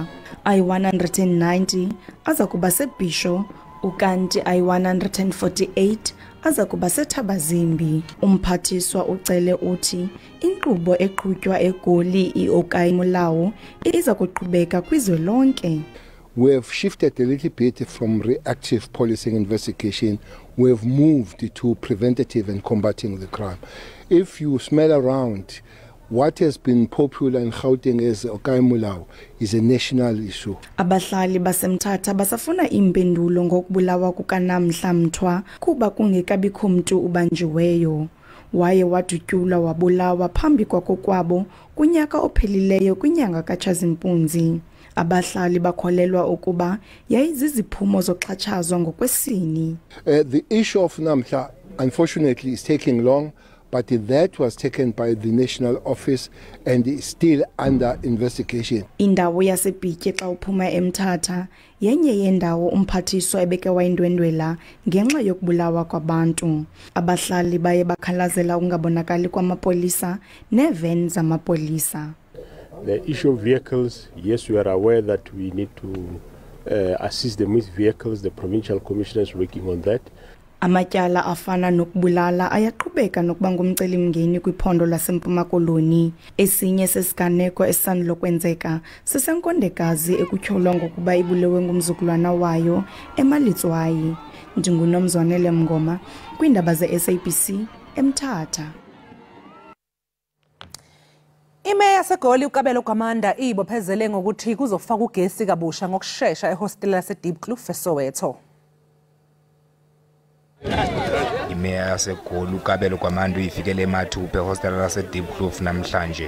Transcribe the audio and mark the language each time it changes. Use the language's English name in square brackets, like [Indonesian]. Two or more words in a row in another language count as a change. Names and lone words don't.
[Xhosa] Ayi-190 azakuba seBhisho, ukanti ayi-148 azakuba seThabazimbi. Umphathiswa ucele uthi inkqubo eqhutywa eGoli i-Ekhaya Mulawu iza kuqhubeka kwizwe lonke. [English] We have shifted a little bit from reactive policing investigation. We have moved to preventative and combating the crime. If you smell around, what has been popular in Gauteng as Ekhaya Mulawu is a national issue. [Xhosa] Abahlali baseMthatha basafuna impendulo ngokubulawa kukaNamhla Mthwa kuba kungekabikho umuntu ubanjiweyo. Waye wadutyulwa wabulawa phambi kwakokwabo kunyaka ophelileyo kwinyanga kaTshazimpunzi. Abahlali bakholelwa ukuba yayiziziphumo zoxhatshazwa ngokwesini. [English] The issue of Namhla unfortunately is taking long, but that was taken by the national office and is still under investigation. [Xhosa] Indawo yaseBhitye xa uphuma eMthatha yenye yendawo umphathiswa ebeke wayindwendwela ngenxa yokubulawa kwabantu. Abahlali baye bakhalazela ungabonakali kwamapolisa neven zamapolisa. [English] The issue of vehicles, yes, we are aware that we need to assist them with vehicles. The provincial commissioner is working on that. [Xhosa] Amatyala afana nokubulala ayaqhubeka nokuba ngumcelimngeni kwiphondo laseMpuma Koloni. Esinye sesiganeko esisandlokwenzeka sisenkondekazi ekutyholwa ngokuba ibulewe ngumzukulwana wayo eMalitswayi. NdinguNomzwanele Mngoma kwiindaba ze-SABC eMthatha. [Zulu] Imeya yaseGoli uKabelo Gwamanda ibophezele ngokuthi kuzofaka ugesi kabusha ngokusheshsha ehostela laseDeepkloof eSoweto. Imeya yaseGoli uKabelo Gwamanda uyifikele eMathupha ehostela laseDeepkloof namhlanje.